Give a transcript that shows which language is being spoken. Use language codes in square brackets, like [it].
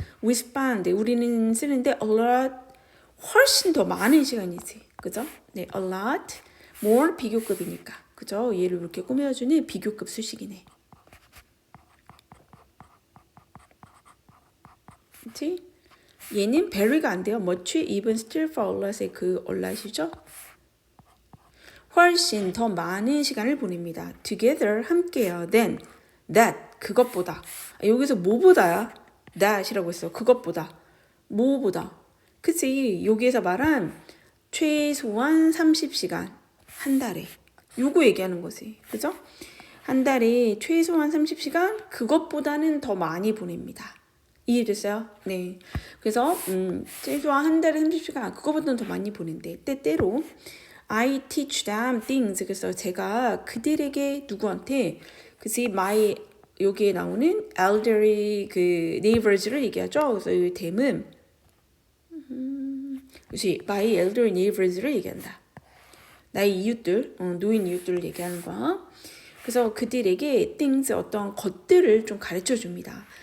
[en] We spend [ko] 우리는 쓰는데 [en] a lot [ko] 훨씬 더 많은 시간이지, 그죠? 네, [en] a lot more [ko] 비교급이니까, 그죠? 얘를 이렇게 꾸며주는 비교급 수식이네. 그치? 얘는 very가 안 돼요. much, even, still, for a lot의 그 a lot이죠? 훨씬 더 많은 시간을 보냅니다. together 함께요. [en] than that [ko] 그것보다. 여기서 뭐보다야? that이라고 했어. 그것보다. 뭐보다. 그치? 여기에서 말한 최소한 30시간 한 달에. 요거 얘기하는 거지. 그죠? 한 달에 최소한 30시간 그것보다는 더 많이 보냅니다. 이해됐어요? 네. 그래서 최소한 한 달에 30시간 그거보다는 더 많이 보낸대. 때때로 [en] I teach them things. [ko] 그래서 제가 그들에게 누구한테 그치 my 여기에 나오는 elderly 그 neighbors를 얘기하죠. 그래서 이 댐은 그치 [en] my elderly neighbors [ko] 를 얘기한다. 나의 이웃들, 노인 이웃들을 얘기하는 거야. 그래서 그들에게 things 어떤 것들을 좀 가르쳐 줍니다.